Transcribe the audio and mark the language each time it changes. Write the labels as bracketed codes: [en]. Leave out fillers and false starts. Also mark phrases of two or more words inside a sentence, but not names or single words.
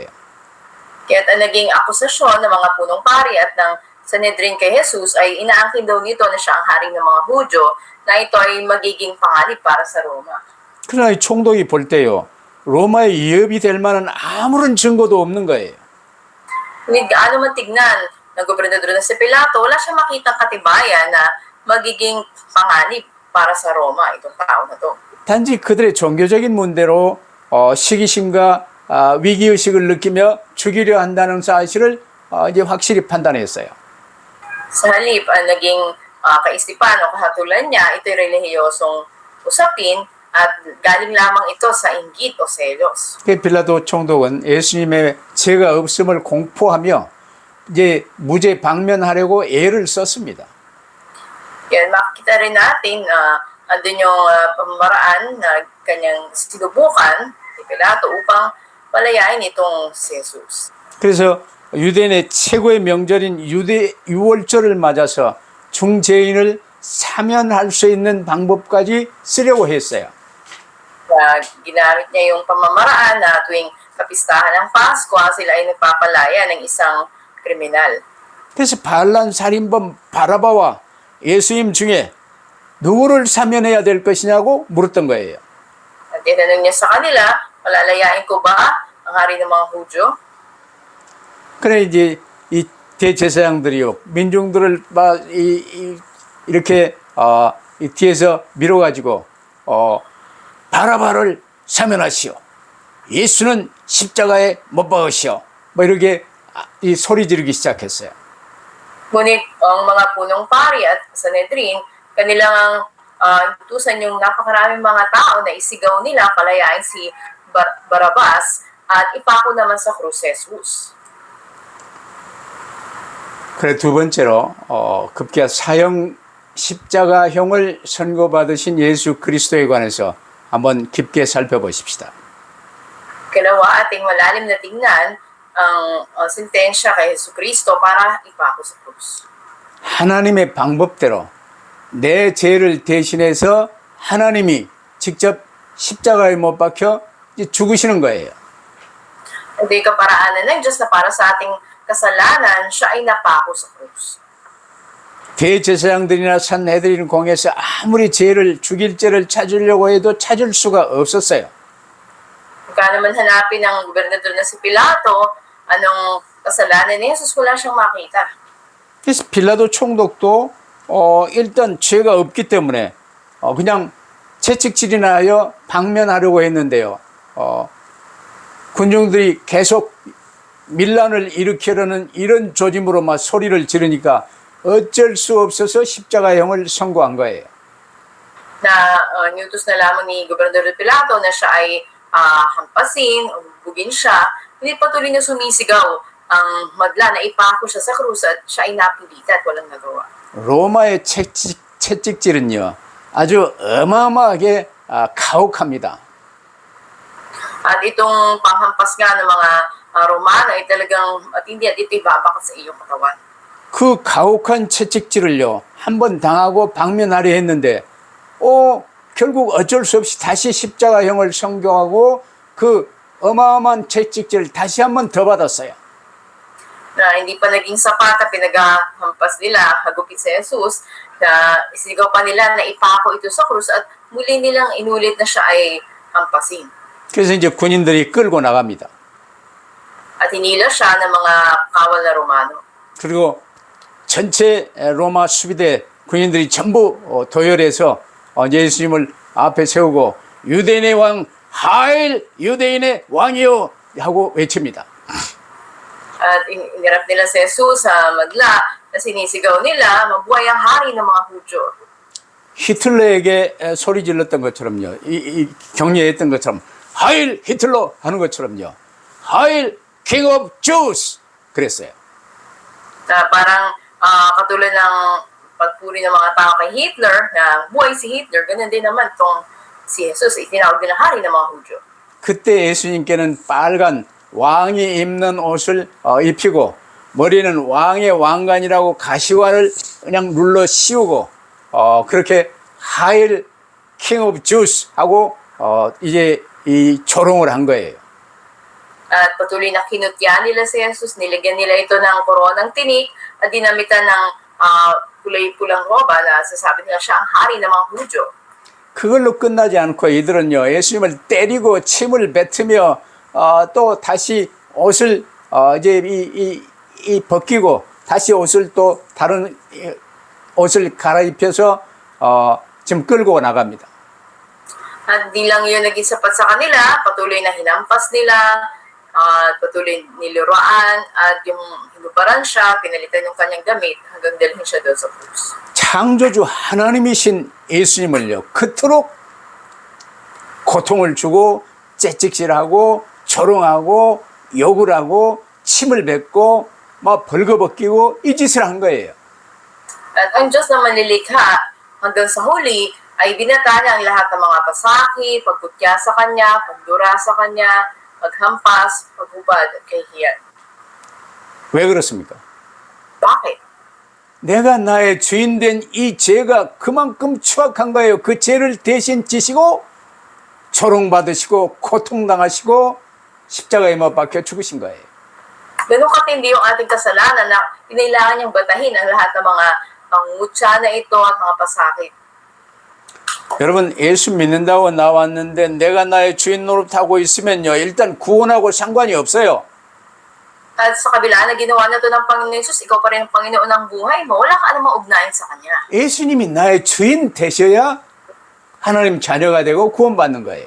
[tl] Kaya't ang naging akusasyon ng mga punong pari at ng Sanhedrin kay Jesus ay inaangkin daw nito na siya ang hari ng mga Hudyo na ito ay magiging panganib para sa Roma. [ko] 그러나 이 총독이 볼 때요, 로마의 위협이 될 만한 아무런 증거도 없는 거예요. [tl] Ngunit gaano man tignan ng gobernador na si Pilato, wala siyang makitang katibayan na magiging panganib para sa Roma itong tao na to. [ko] 단지 그들의 종교적인 문제로 시기심과 위기의식을 느끼며 죽이려 한다는 사실을 이제 확실히 판단했어요. [tl] Sa halip, ang naging kaisipan o kahatulan niya, ito'y relihiyosong usapin at galing lamang ito sa inggit o selos. [ko] 빌라도 총독은 예수님의 죄가 없음을 공포하며 이제 무죄 방면하려고 애를 썼습니다. [tl] Yan, makikita rin natin andun yung pamamaraan na kanyang sinubukan ni Pilato upang palayain itong si Jesus. [ko] 그래서 유대인의 최고의 명절인 유월절을 맞아서 중죄인을 사면할 수 있는 방법까지 쓰려고 했어요. [tl] Ginamit niya yung pamamaraan na tuwing kapistahan ng Pasko, sila ay nagpapalaya ng isang kriminal. [ko] 그래서 반란 살인범 바라바와 예수님 중에 누구를 사면해야 될 것이냐고 물었던 거예요. [tl] At tinanong niya sa kanila, palalayain ko ba ang hari ng mga Hudyo? [ko] 그래 이제 이 대제사장들이요 민중들을 이렇게 이 뒤에서 밀어가지고 바라바를 사면하시오. 예수는 십자가에 못 박으시오. 뭐 이렇게 이 소리 지르기 시작했어요. [tl] Ngunit ang mga punong pari at Sanhedrin, kanilang tusan yung napakaraming mga tao na isigaw nila palayain si Barabas at ipako naman sa krus si Jesus. [ko] 그래 두 번째로 급기야 사형 십자가형을 선고받으신 예수 그리스도에 관해서 한번 깊게 살펴보십시다. [tl] Kalawa, ating malalim na tingnan ang sentensya kay Jesucristo para ipako sa krus. [ko] 하나님의 방법대로 내 죄를 대신해서 하나님이 직접 십자가에 못 박혀 죽으시는 거예요. [tl] Hindi kaparaanan ng Diyos na para sa ating kasalanan, siya ay napako sa krus. [ko] 대제사장들이나 산헤드린 공회에서 아무리 죽일 죄를 찾으려고 해도 찾을 수가 없었어요. [tl] Kaya naman hanapin ng gobernador na si Pilato, anong kasalanan ni Jesus, wala siyang makita. [ko] 그래서 빌라도 총독도 일단 죄가 없기 때문에 그냥 채찍질이나 하여 방면하려고 했는데요. 군중들이 계속 밀란을 일으키려는 이런 조짐으로 막 소리를 지르니까 어쩔 수 없어서 십자가형을 선고한 거예요. [tl] Na niutos na lamang ni Gobernador Pilato na siya ay hampasin, bugin siya. Hindi patuloy na sumisigaw ang madla na ipako siya sa krus at siya ay napilitan at walang nagawa. [ko] 로마의 채찍질은요 아주 어마어마하게 가혹합니다. [tl] At itong panghampas nga ng mga Romano ay talagang matindi at ito'y babakat sa iyong katawan. [ko] 그 가혹한 채찍질을요 한 번 당하고 방면하려 했는데 결국 어쩔 수 없이 다시 십자가형을 선고하고 그 어마어마한 채찍질을 다시 한 번 더 받았어요. [tl] Na hindi pa naging sapat at pinaghampas nila, hagupit sa Jesus, na isigaw pa nila na ipako ito sa krus at muli nilang inulit na siya ay hampasin. [ko] 그래서 이제 군인들이 끌고 나갑니다. [tl] At hinila siya ng mga kawal na Romano. [ko] 그리고 전체 로마 수비대 군인들이 전부 도열해서 예수님을 앞에 세우고 유대인의 왕 하일 유대인의 왕이요 하고 외칩니다. [tl] At inirap nila si Jesus sa madla na sinisigaw nila, mabuhay ang hari ng mga Hudyo. [ko] 히틀러에게 소리 질렀던 것처럼요. 이 격려했던 것처럼 하일 히틀러 하는 것처럼요. [en] 하일 king of Jews 그랬어요. [tl] Na parang katulad ng pagpuri ng mga tao kay Hitler, na buhay si Hitler, ganun din naman itong si Jesus, itinawag din na hari ng mga Hudyo. [ko] 그때 예수님께는 빨간 왕이 입는 옷을 입히고 머리는 왕의 왕관이라고 가시화를 그냥 눌러 씌우고 그렇게 하일 [en] king of Jews [ko] 하고 이제 이 조롱을 한 거예요. [tl] At patuloy na kinutya nila si Jesus, nilagyan nila ito ng koronang tinik at dinamitan ng kulay pulang roba na sasabi nila siya ang hari ng mga Hudyo. [ko] 그걸로 끝나지 않고 이들은요 예수님을 때리고 침을 뱉으며 또 다시 옷을 이제 이 벗기고 다시 옷을 또 다른 옷을 갈아입혀서 지금 끌고 나갑니다. [tl] At di lang yun naging sapat sa kanila, patuloy na hinampas nila, patuloy niluroan, at yung hinubaran siya, pinalitan yung kanyang damit, hanggang dalhin siya doon sa krus. [ko] 창조주 하나님이신 예수님을요 그토록 고통을 주고 째찍질하고 조롱하고 욕을 하고 침을 뱉고 막 벌거벗기고 이 짓을 한 거예요. [tl] At ang Diyos na manlilikha, hanggang sa huli, ay binata niya ang lahat ng mga pasakit, pagkutya sa kanya, pagdura sa kanya, paghampas, paghubad, at kahihiyan. [ko] 왜 그렇습니까? [tl] Bakit? [ko] 내가 나의 주인 된 이 죄가 그만큼 추악한 거예요. 그 죄를 대신 지시고 조롱받으시고 고통당하시고 십자가에 못 박혀 죽으신 거예요. [tl] Ganun katindi yung ating kasalanan na kinailangan niyang batahin ang lahat ng mga pangutya na ito at mga pasakit. [ko] 여러분 예수 믿는다고 나왔는데 내가 나의 주인 노릇하고 있으면요 일단 구원하고 상관이 없어요. [tl] At sa kabila na ginawa na ito ng Panginoon Jesus, ikaw pa rin ang Panginoon ng buhay mo, wala ka namang ugnayan sa Kanya. [ko] 예수님이 나의 주인 되셔야 하나님 자녀가 되고 구원받는 거예요.